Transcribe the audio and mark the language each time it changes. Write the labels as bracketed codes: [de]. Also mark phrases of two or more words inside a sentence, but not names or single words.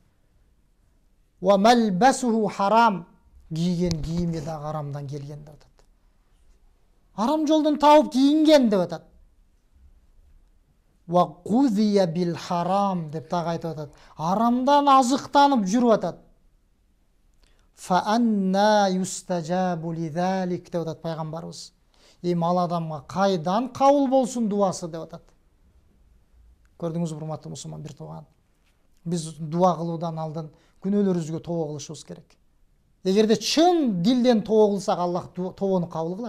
[ar] وملبسه حرام. [ky] Кийген кийими дагы арамдан келген деп атат. Арам жолдон тауып кийинген деп атат. [ar] وغذي بالحرام деп дагы айтып атат. [ky] Арамдан азыктанып жүрүп атат. [ar] فأنى يستجاب لذلك деп атат пайгамбарыбыз. [ky] Эми ал адамга кайдан кабыл болсун дуасы деп атат. Көрдүңүзбү, урматтуу мусулман бир тууган? Биз дуа кылуудан алдын күнөөлөрүбүзгө тобо кылышыбыз керек. Эгерде чын дилден тобо кылсак, Аллах тобону кабыл кылат.